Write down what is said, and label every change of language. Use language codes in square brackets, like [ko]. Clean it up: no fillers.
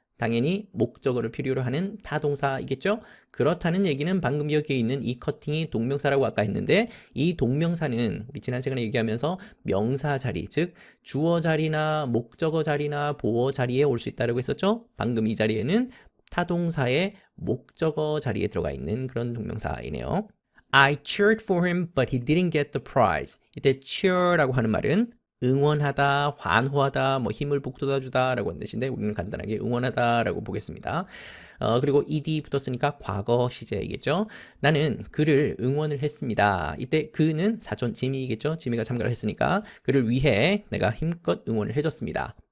[ko] 당연히 목적어를 필요로 하는 타동사이겠죠? 그렇다는 얘기는 방금 여기에 있는 이 커팅이 동명사라고 아까 했는데 이 동명사는 우리 지난 시간에 얘기하면서 명사 자리, 즉 주어 자리나 목적어 자리나 보어 자리에 올 수 있다고 했었죠? 방금 이 자리에는 타동사의 목적어 자리에 들어가 있는 그런 동명사이네요. [en] I cheered for him, but he didn't get the prize. [ko] 이때 cheer라고 하는 말은 응원하다, 환호하다, 뭐 힘을 북돋아주다 라고 하는 뜻인데 우리는 간단하게 응원하다 라고 보겠습니다. 그리고 ed 붙었으니까 과거 시제이겠죠. 나는 그를 응원을 했습니다. 이때 그는 사촌 지미이겠죠. 지미가 참가를 했으니까 그를 위해 내가 힘껏 응원을 해줬습니다.